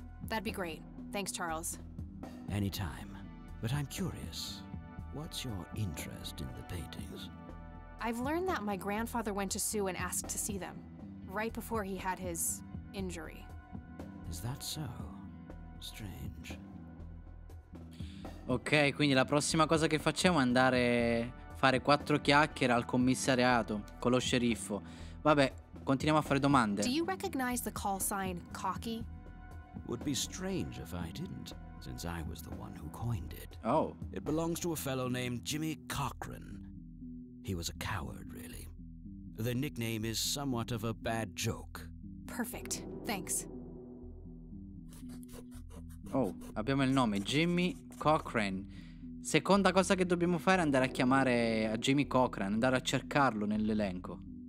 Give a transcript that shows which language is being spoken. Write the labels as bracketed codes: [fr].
[en] That'd be great. Thanks, Charles. Anytime. But I'm curious. What's your interest in the paintings? I've learned that my grandfather went to Sue and asked to see them, right before he had his injury. Is that so? Strange. [it] Ok, quindi la prossima cosa che facciamo è andare a fare 4 chiacchiere al commissariato con lo sceriffo. Vabbè, continuiamo a fare domande. [en] Do you recognize the call sign Cocky? Would be strange if I didn't, since I was the one who coined it. Oh. It belongs to a fellow named Jimmy Cochran. He was a coward, really. The nickname is somewhat of a bad joke. Perfect. Thanks. [it] Oh, abbiamo il nome, Jimmy Cochran. Seconda cosa che dobbiamo fare è andare a chiamare a Jimmy Cochran, andare a cercarlo nell'elenco.